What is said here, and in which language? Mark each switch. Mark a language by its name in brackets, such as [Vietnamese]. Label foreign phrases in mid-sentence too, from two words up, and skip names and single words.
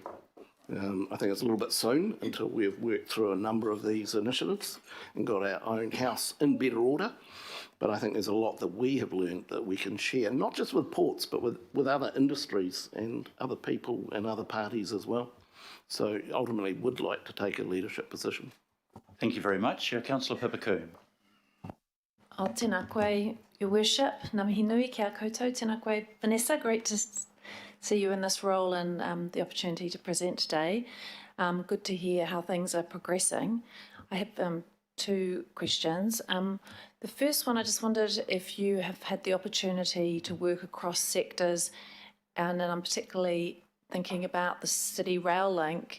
[English] I think it's a little bit soon until we've worked through a number of these initiatives and got our own house in better order. But I think there's a lot that we have learned that we can share, not just with ports, but with other industries and other people and other parties as well. So ultimately would like to take a leadership position. Thank you very much. Councillor Pipacoon. [Māori] O tēnā koe, [English] Your Worship, [Māori] ngā mihi nui kia koutou, tēnā koe [English] Vanessa, great to see you in this role and the opportunity to present today. Good to hear how things are progressing. I have two questions. The first one, I just wondered if you have had the opportunity to work across sectors, and I'm particularly thinking about the City Rail Link.